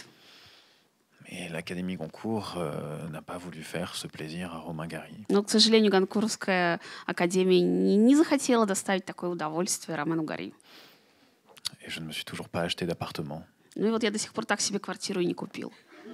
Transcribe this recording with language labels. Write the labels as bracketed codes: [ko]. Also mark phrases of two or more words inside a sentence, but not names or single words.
[fr] Et l'Académie Goncourt n'a pas voulu faire ce plaisir à Romain Gary. [ru] Но, к сожалению, Гонкурская академия не захотела доставить такое удовольствие Роману Гари. [fr] Et je ne me suis toujours pas acheté d'appartement. [ru] Ну и вот я до сих пор так себе квартиру и не купил.